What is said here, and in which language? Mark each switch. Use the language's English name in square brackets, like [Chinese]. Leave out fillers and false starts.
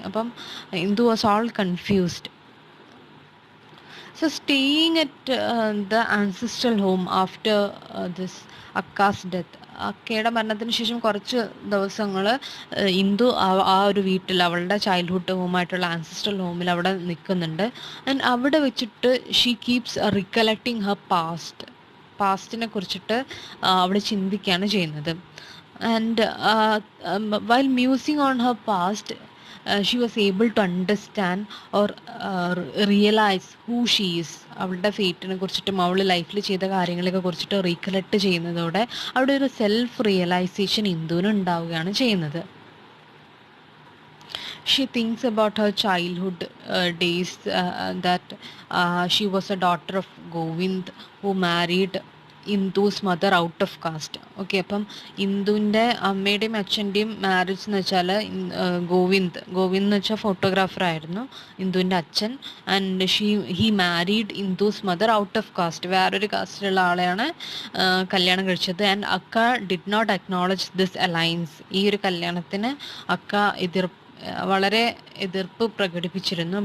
[Malayalam] അപ്പം [English] Indu was all confused. So staying at the ancestral home after this Akka's death, [Malayalam] അക്കയുടെ മരണത്തിന് ശേഷം കുറച്ച് ദിവസങ്ങൾ ഇന്ദു ആ ഒരു വീട്ടിൽ, അവളുടെ ചൈൽഡ്ഹുഡ് ഹോമായിട്ടുള്ള ആൻസിസ്ട്രൽ ഹോമിൽ അവിടെ നിൽക്കുന്നുണ്ട്. ആൻഡ് അവിടെ വെച്ചിട്ട് [English] she keeps recollecting her [Malayalam] പാസ്റ്റിനെ കുറിച്ചിട്ട് അവൾ ചിന്തിക്കുകയാണ് ചെയ്യുന്നത്. [English] And while musing on her past, she was able to understand or realize who she is. [Malayalam] അവളുടെ ഫേറ്റിനെ കുറിച്ചിട്ടും അവൾ ലൈഫിൽ ചെയ്ത കാര്യങ്ങളൊക്കെ കുറിച്ചിട്ട് റീകലക്ട് ചെയ്യുന്നതോടെ അവിടെ ഒരു സെൽഫ് റിയലൈസേഷൻ ഇന്ദുവിന് ഉണ്ടാവുകയാണ് ചെയ്യുന്നത്. [English] She thinks about her childhood days, that she was a daughter of Govind who married Indu's mother out of caste. [Malayalam] Okay, അപ്പം ഇന്ദുവിൻ്റെ അമ്മയുടെയും അച്ഛൻ്റെയും മാരേജ് എന്ന് വെച്ചാൽ ഗോവിന്ദ് എന്ന് വെച്ചാൽ ഫോട്ടോഗ്രാഫർ ആയിരുന്നു ഇന്ദുവിൻ്റെ അച്ഛൻ. [English] and he married Indu's mother out of caste, [Malayalam] വേറൊരു കാസ്റ്റിലുള്ള ആളെയാണ് കല്യാണം കഴിച്ചത്. [English] and Akka did not acknowledge this alliance, [Malayalam] ഈ ഒരു കല്യാണത്തിന് അക്ക വളരെ എതിർപ്പ് പ്രകടിപ്പിച്ചിരുന്നു.